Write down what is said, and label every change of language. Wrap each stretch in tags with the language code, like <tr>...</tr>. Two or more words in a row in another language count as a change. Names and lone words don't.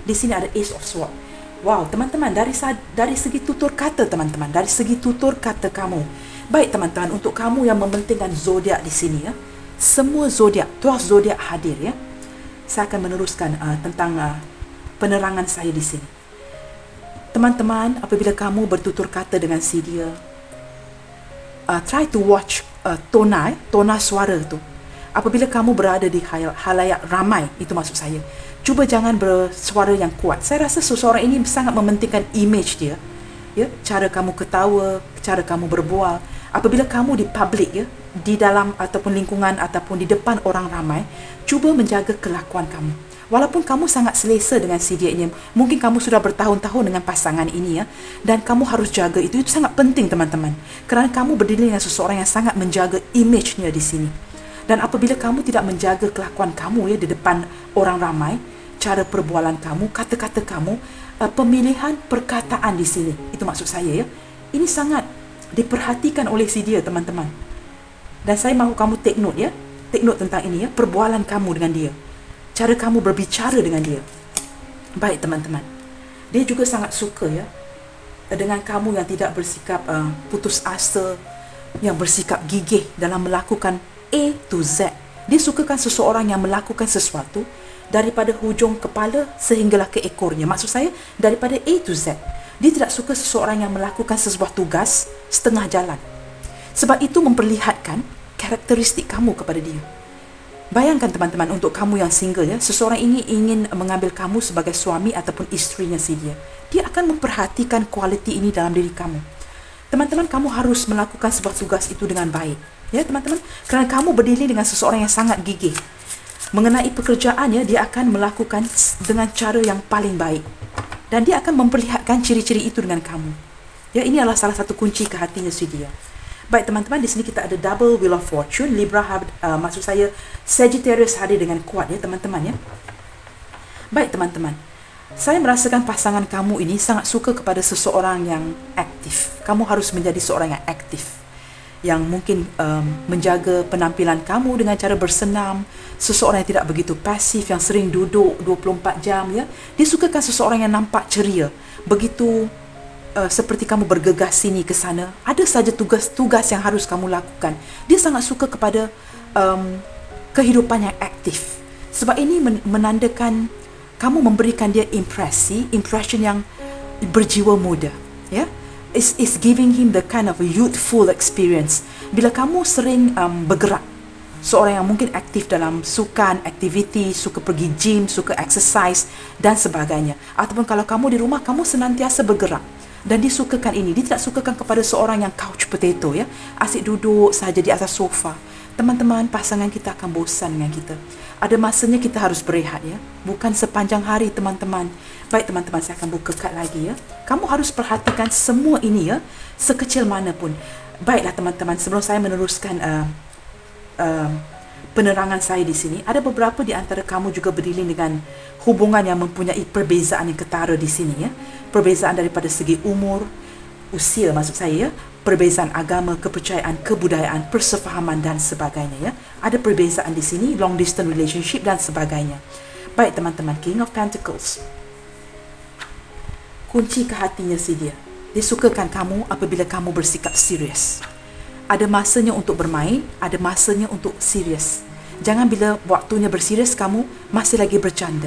<ms>Di sini ada Ace of Swords. Wow, teman-teman, dari segi tutur kata, teman-teman, dari segi tutur kata kamu. Baik, teman-teman, untuk kamu yang mementingkan zodiak di sini ya. Semua zodiak, 12 zodiak hadir ya. Saya akan meneruskan tentang penerangan saya di sini. Teman-teman, apabila kamu bertutur kata dengan si dia,</ms> <en>try to watch</en> <ms>tona suara tu. Apabila kamu berada di halayak ramai, itu maksud saya, cuba jangan bersuara yang kuat. Saya rasa seseorang ini sangat mementingkan image dia, ya, cara kamu ketawa, cara kamu berbual. Apabila kamu di public ya, di dalam ataupun lingkungan ataupun di depan orang ramai, cuba menjaga kelakuan kamu. Walaupun kamu sangat selesa dengan si dia ini, mungkin kamu sudah bertahun-tahun dengan pasangan ini ya, dan kamu harus jaga itu sangat penting, teman-teman. Kerana kamu berdiri dengan seseorang yang sangat menjaga image-nya di sini. Dan apabila kamu tidak menjaga kelakuan kamu ya di depan orang ramai, cara perbualan kamu, kata-kata kamu, pemilihan perkataan di sini, itu maksud saya ya, ini sangat diperhatikan oleh si dia, teman-teman. Dan saya mahu kamu</ms> <en>take note</en> <ms>ya,</ms> <en>take note</en> <ms>tentang ini ya, perbualan kamu dengan dia, cara kamu berbicara dengan dia. Baik, teman-teman, dia juga sangat suka ya dengan kamu yang tidak bersikap putus asa, yang bersikap gigih dalam melakukan</ms> <en>A to Z.</en> <ms>Dia sukakan seseorang yang melakukan sesuatu daripada hujung kepala sehinggalah ke ekornya. Maksud saya, daripada</ms> <en>A to Z.</en> <ms>Dia tidak suka seseorang yang melakukan sebuah tugas setengah jalan. Sebab itu memperlihatkan karakteristik kamu kepada dia. Bayangkan, teman-teman, untuk kamu yang single ya, seseorang ini ingin mengambil kamu sebagai suami ataupun isterinya si dia. Dia akan memperhatikan kualiti ini dalam diri kamu. Teman-teman, kamu harus melakukan sebuah tugas itu dengan baik. Ya, teman-teman, kerana kamu berdiri dengan seseorang yang sangat gigih. Mengenai pekerjaannya, dia akan melakukan dengan cara yang paling baik. Dan dia akan memperlihatkan ciri-ciri itu dengan kamu. Ya, ini adalah salah satu kunci ke hatinya si dia. Baik, teman-teman, di sini kita ada double wheel of fortune. Libra, maksud saya Sagittarius hadir dengan kuat ya, teman-teman ya. Baik, teman-teman, saya merasakan pasangan kamu ini sangat suka kepada seseorang yang aktif. Kamu harus menjadi seorang yang aktif, yang mungkin menjaga penampilan kamu dengan cara bersenam. Seseorang yang tidak begitu pasif, yang sering duduk 24 jam ya. Dia sukakan seseorang yang nampak ceria. Begitu seperti kamu bergegas sini ke sana, ada saja tugas-tugas yang harus kamu lakukan. Dia sangat suka kepada kehidupan yang aktif. Sebab ini menandakan kamu memberikan dia impression yang berjiwa muda, ya.</ms> <en>It's giving him the kind of a youthful experience.</en> <ms>Bila kamu sering bergerak, seorang yang mungkin aktif dalam sukan, aktiviti, suka pergi gym, suka exercise dan sebagainya. Ataupun kalau kamu di rumah, kamu senantiasa bergerak. Dan dia sukakan ini. Dia tidak sukakan kepada seorang yang</ms> <en>couch potato</en> <ms>ya, asyik duduk saja di atas sofa. Teman-teman, pasangan kita akan bosan dengan kita. Ada masanya kita harus berehat ya. Bukan sepanjang hari, teman-teman. Baik, teman-teman, saya akan buka kad lagi ya. Kamu harus perhatikan semua ini ya, sekecil mana pun. Baiklah, teman-teman, sebelum saya meneruskan penerangan saya di sini, ada beberapa di antara kamu juga berdiri dengan hubungan yang mempunyai perbezaan yang ketara di sini ya. Perbezaan daripada segi umur, usia maksud saya ya, perbezaan agama, kepercayaan, kebudayaan, persefahaman dan sebagainya ya. Ada perbezaan di sini,</ms> <en>long distance relationship</en> <ms>dan sebagainya. Baik, teman-teman, King of Pentacles. Kunci ke hatinya si dia. Dia sukakan kamu apabila kamu bersikap serius. Ada masanya untuk bermain, ada masanya untuk serius. Jangan bila waktunya berserius kamu masih lagi bercanda.</ms>